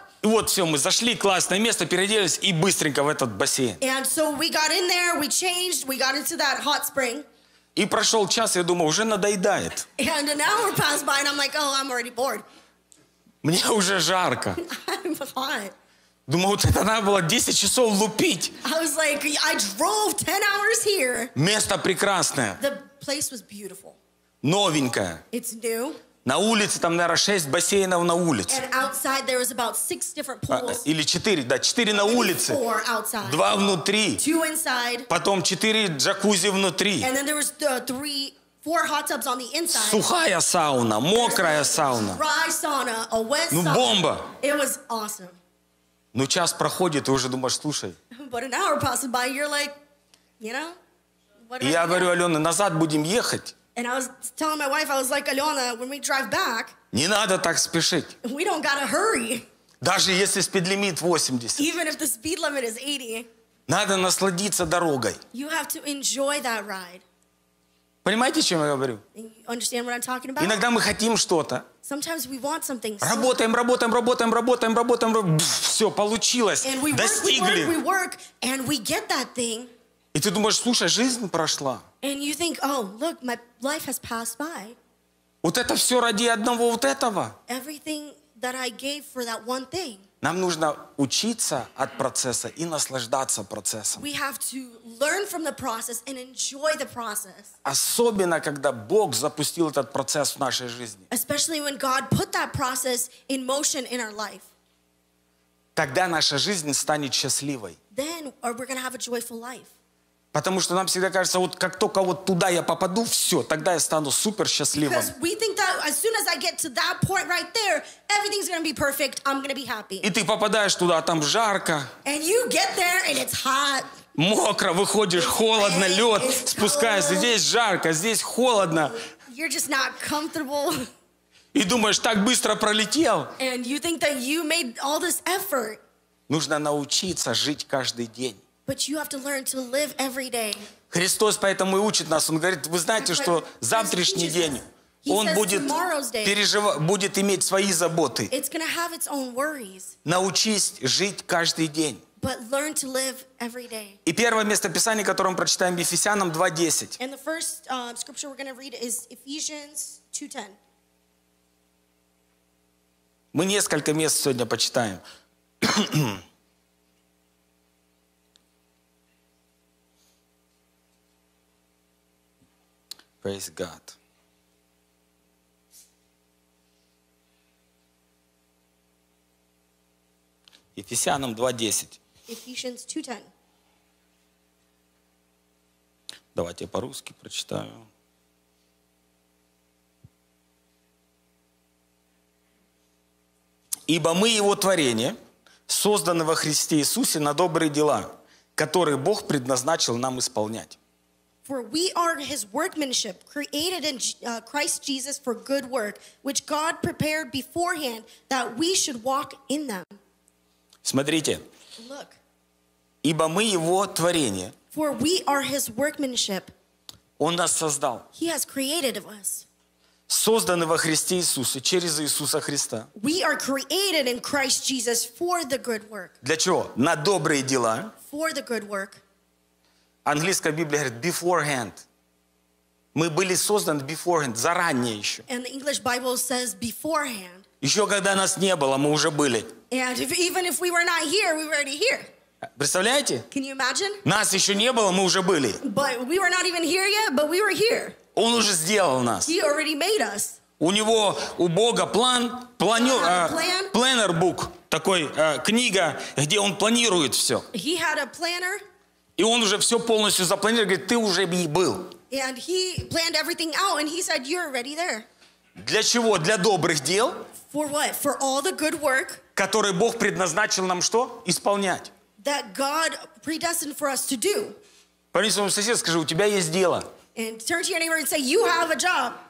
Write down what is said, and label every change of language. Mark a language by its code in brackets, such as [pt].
[ru] И вот все, мы зашли, классное место, переоделись, и быстренько в этот бассейн. [en] And so we got in there, we changed, we got into that hot spring. [ru] И прошел час, я думаю, уже надоедает. [en] And an hour passed by, and I'm like, oh, I'm already bored. [ru] Мне уже жарко. [en] I'm hot. [ru] Думаю, вот это надо было 10 часов лупить. [en] I was like, I drove 10 hours here. [ru] Место прекрасное. [en] The place was beautiful. [ru] Новенькое. [en] It's new. [ru] На улице там, наверное, 6 бассейнов на улице. [en] And outside there was about 6 different pools. [ru] Или 4, да, 4 на улице. [en] 4 outside. [ru] 2 внутри. [en] 2 inside. [ru] Потом 4 джакузи внутри. [en] And then there was 4 hot tubs on the inside. [ru] Сухая сауна, мокрая сауна. [en] Dry sauna, a wet sauna. [ru] Ну, бомба. [en] It was awesome. [ru] Ну, час проходит, и уже думаешь, слушай. [en] But an hour passes by, you're like, you know? What [ru] и я говорю, Алена, назад будем ехать. [en] And I was telling my wife, I was like, Алена, when we drive back, [ru] не надо так спешить. [en] We don't gotta hurry. [ru] Даже если [en] speed limit [ru] 80. [en] Even if the speed limit is 80. [ru] Надо насладиться дорогой. [en] You have to enjoy that ride. [ru] Понимаете, о чем я говорю? [en] Understand what I'm talking about? [ru] Иногда мы хотим что-то. [en] Sometimes we want something. [ru] Работаем, работаем, работаем, работаем, работаем, все, получилось, достигли. [en] And we work, and we get that thing. [ru] И ты думаешь, слушай, жизнь прошла. [en] And you think, oh, look, my life has passed by. [ru] Вот это все ради одного вот этого. [en] Everything that I gave for that one thing. [ru] Нам нужно учиться от процесса и наслаждаться процессом. [en] We have to learn from the process and enjoy the process. [ru] Особенно, когда Бог запустил этот процесс в нашей жизни. [en] Especially when God put that process in motion in our life. [ru] Тогда наша жизнь станет счастливой. [en] Then we're going to have a joyful life. [ru] Потому что нам всегда кажется, вот как только вот туда я попаду, все, тогда я стану супер счастливым. [en] Because we think that as soon as I get to that point right there, everything's gonna be perfect, I'm gonna be happy. [ru] И ты попадаешь туда, а там жарко. [en] And you get there and it's hot. [ru] Мокро, выходишь, [en] it's [ru] холодно, [en] wet, [ru] лед, спускаешься, здесь жарко, здесь холодно. [en] You're just not comfortable. [ru] И думаешь, так быстро пролетел. [en] And you think that you made all this effort. [ru] Нужно научиться жить каждый день. [en] But you have to learn to live every day. [ru] Христос поэтому и учит нас. Он говорит, вы знаете, что завтрашний день, он будет иметь свои заботы. [en] It's going to have its own worries. [ru] Научись жить каждый день. [en] But learn to live every day. [ru] И первое место Писания, которое мы прочитаем, Ефесянам 2:10. [en] And the first scripture we're going to read is Ephesians 2:10. [ru] Мы несколько мест сегодня почитаем. [en] Praise God. [ru] Ефесянам 2:10. Давайте я по-русски прочитаю. Ибо мы Его творение, созданы во Христе Иисусе на добрые дела, которые Бог предназначил нам исполнять. [en] For we are His workmanship, created in Christ Jesus for good work, which God prepared beforehand that we should walk in them. [ru] Смотрите. [en] Look. [ru] Ибо мы Его творение. [en] For we are His workmanship. [ru] Он нас создал. [en] He has created us. [ru] Созданы во Христе Иисусе, через Иисуса Христа. [en] We are created in Christ Jesus for the good work. [ru] Для чего? На добрые дела. [en] For the good work. [ru] Английская Библия говорит [en] beforehand. [ru] Мы были созданы beforehand, заранее еще. [en] And the English Bible says beforehand. [ru] Еще когда нас не было, мы уже были. [en] And even if we were not here, we were already here. [ru] Представляете? [en] Can you imagine? [ru] Нас еще не было, мы уже были. [en] But we were not even here yet, but we were here. [ru] Он уже сделал нас. [en] He already made us. [ru] У него, у Бога план, планер бук, такой книга, где он планирует все. [en] He had a planner. [ru] И он уже все полностью запланировал, говорит, ты уже и был. [en] And he planned everything out, and he said, you're already there. [ru] Для чего? Для добрых дел. [en] For what? For all the good work. [ru] Которые Бог предназначил нам что? Исполнять. [en] That God predestined for us to do. [ru] Повернись своему соседу, скажи, у тебя есть дело. [en] And turn to your neighbor and say, you have a job.